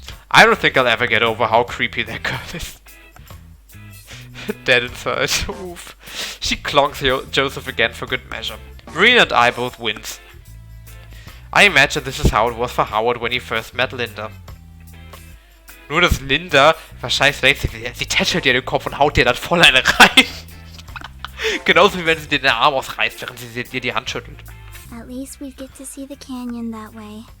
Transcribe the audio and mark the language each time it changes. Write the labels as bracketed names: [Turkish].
[English] I don't think I'll ever get over how creepy that girl is. Dead inside. Oof. She clonks Joseph again for good measure. Marina and I both wince. I imagine this is how it was for Howard when he first met Linda. [German] Nur, dass Linda wahrscheinlich denkt, sie tätschelt dir den Kopf und haut dir dann voll eine rein. Genauso wie wenn sie dir den Arm ausreißt, während sie dir die Hand schüttelt. [English] At least we get to see the canyon that way.